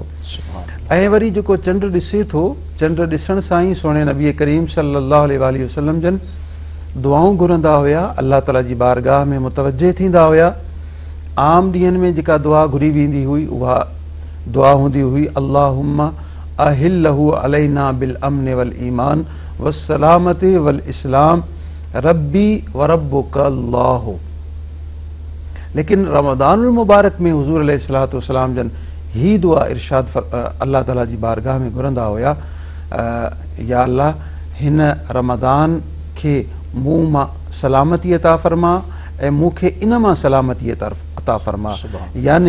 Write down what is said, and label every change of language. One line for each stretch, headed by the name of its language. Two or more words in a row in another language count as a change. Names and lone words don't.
Sindhi: ऐं वरी जेको चंड ॾिसे थो, चंड ॾिसण सां ई सोणे नबी करीम
Arabic: صلى الله عليه وسلم
Sindhi: जन दुआऊं घुरंदा हुया, अल्लाह ताला जी बारगाह में मुतवजे थींदा हुया। आम ॾींहंनि में जेका दुआ घुरी वेंदी हुई उहा दुआ हूंदी हुई,
Arabic: اللهم أهله علينا بالأمن والإيمان والسلامة والإسلام ربي وربك الله.
Sindhi: लेकिन रमज़ानुल मुबारक में हुज़ूर
Arabic: عليه الصلاة والسلام
Sindhi: जन ही दुआ इरशाद अल्लाह ताला जी बारगाह में घुरंदा हुया, या अल्लाह हिन रमज़ान खे मूं मां सलामती अता फ़रमा ऐं मूंखे इन मां सलामती अता फ़रमा, याने